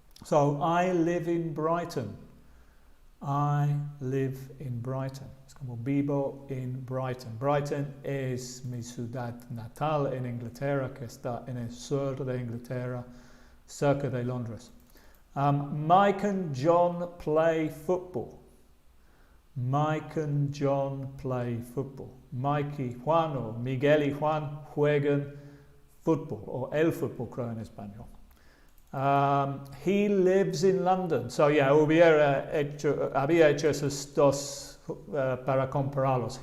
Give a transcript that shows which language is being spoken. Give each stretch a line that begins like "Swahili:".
English: I live in Brighton. I live in Brighton.
Spanish: Es como vivo en Brighton. Brighton es mi ciudad natal en Inglaterra, que está en el sur de Inglaterra, cerca de Londres.
English: Mike and John play football. Mike and John play football.
Spanish: Mike y Juan, o Miguel y Juan, juegan fútbol, o el fútbol creo en español.
English: He lives in London.
Spanish: Había hecho esos dos para compararlos.